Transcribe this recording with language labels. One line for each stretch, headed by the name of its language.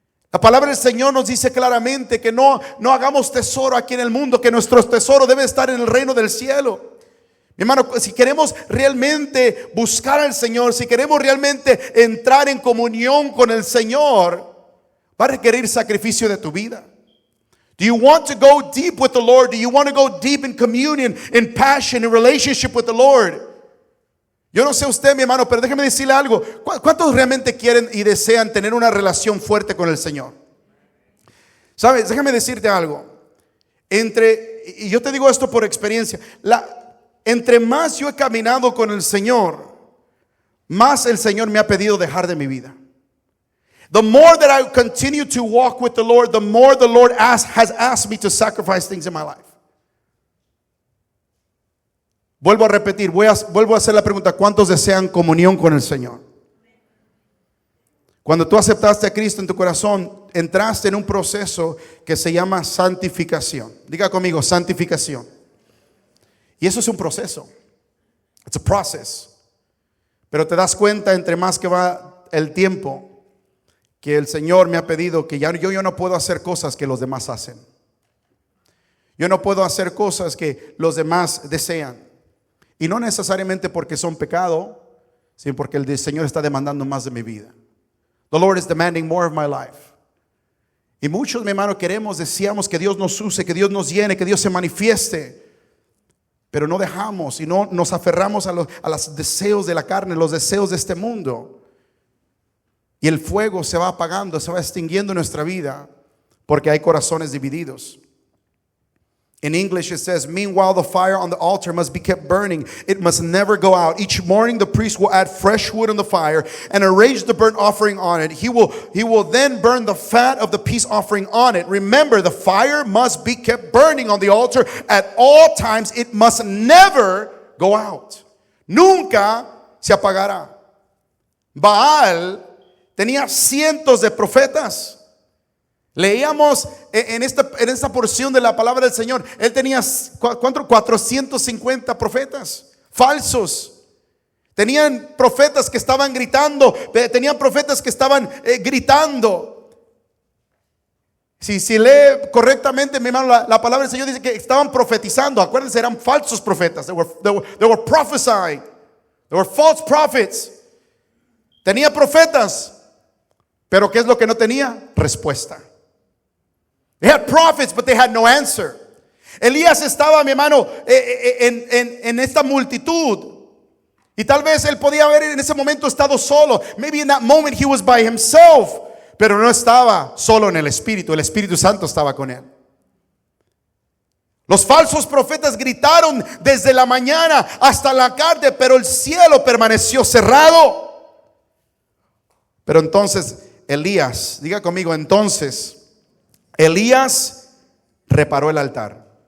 Spanish: La palabra del Señor nos dice claramente que no hagamos tesoro aquí en el mundo, que nuestro tesoro debe estar en el reino del cielo. Mi hermano, si queremos realmente buscar al Señor, si queremos realmente entrar en comunión con el Señor, va a requerir sacrificio de tu vida.
English: Do you want to go deep with the Lord? Do you want to go deep in communion, in passion, in relationship with the Lord?
Spanish: Yo no sé usted, mi hermano, pero déjeme decirle algo. ¿Cuántos realmente quieren y desean tener una relación fuerte con el Señor? ¿Sabes? Déjame decirte algo. Y yo te digo esto por experiencia. Entre más yo he caminado con el Señor, más el Señor me ha pedido dejar de mi vida.
English: The more that I continue to walk with the Lord, the more the Lord has asked me to sacrifice things in my life.
Spanish: Vuelvo a repetir, vuelvo a hacer la pregunta: ¿cuántos desean comunión con el Señor? Cuando tú aceptaste a Cristo en tu corazón, entraste en un proceso que se llama santificación. Diga conmigo, santificación. Y eso es un proceso.
English: It's a process.
Spanish: Pero te das cuenta, entre más que va el tiempo, que el Señor me ha pedido que yo no puedo hacer cosas que los demás hacen. Yo no puedo hacer cosas que los demás desean. Y no necesariamente porque son pecado, sino porque el Señor está demandando más de mi vida.
English: The Lord is demanding more of my life.
Spanish: Y muchos, mi hermano, deseamos que Dios nos use, que Dios nos llene, que Dios se manifieste. Pero no dejamos y no nos aferramos a los deseos de la carne, los deseos de este mundo. Y el fuego se va apagando, se va extinguiendo en nuestra vida porque hay corazones divididos.
English: In English it says, meanwhile the fire on the altar must be kept burning. It must never go out. Each morning the priest will add fresh wood on the fire and arrange the burnt offering on it. He will then burn the fat of the peace offering on it. Remember, the fire must be kept burning on the altar at all times. It must never go out.
Spanish: Nunca se apagará. Baal tenía cientos de profetas. Leíamos en esta porción de la palabra del Señor. Él tenía 450 profetas falsos. Tenían profetas que estaban gritando. Tenían profetas que estaban gritando. Si lee correctamente, mi hermano, la palabra del Señor dice que estaban profetizando. Acuérdense, eran falsos profetas.
English: They were prophesying. They were false prophets.
Spanish: Tenía profetas, pero ¿qué es lo que no tenía? Respuesta.
English: They had prophets, but they had no answer.
Spanish: Elías estaba, mi hermano, en esta multitud. Y tal vez él podía haber en ese momento estado solo.
English: Maybe in that moment he was by himself.
Spanish: Pero no estaba solo en el Espíritu. El Espíritu Santo estaba con él. Los falsos profetas gritaron desde la mañana hasta la tarde, pero el cielo permaneció cerrado. Pero entonces Elías, diga conmigo, entonces Elías reparó el altar.